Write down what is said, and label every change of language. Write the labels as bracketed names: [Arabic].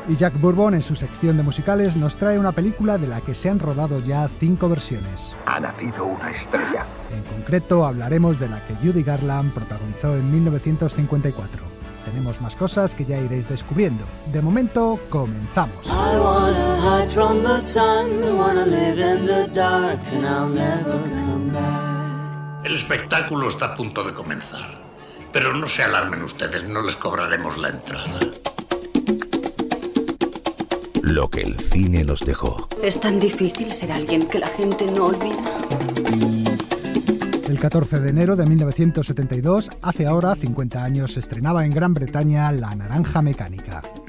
[Spanish] Y Jack Bourbon, en su sección de musicales, nos trae una película de la que se han rodado ya 5 versiones. Ha nacido una estrella. En concreto, hablaremos de la que Judy Garland protagonizó en 1954. Tenemos más cosas que ya iréis descubriendo. De momento, comenzamos. [English] I wanna hide from the sun, I wanna live in the dark, and I'll never come back. [Spanish] El espectáculo está a punto de comenzar. Pero no se alarmen ustedes, no les cobraremos la entrada. Lo que el cine nos dejó. Es tan difícil ser alguien que la gente no olvida. El 14 de enero de 1972, hace ahora 50 años, se estrenaba en Gran Bretaña La Naranja Mecánica.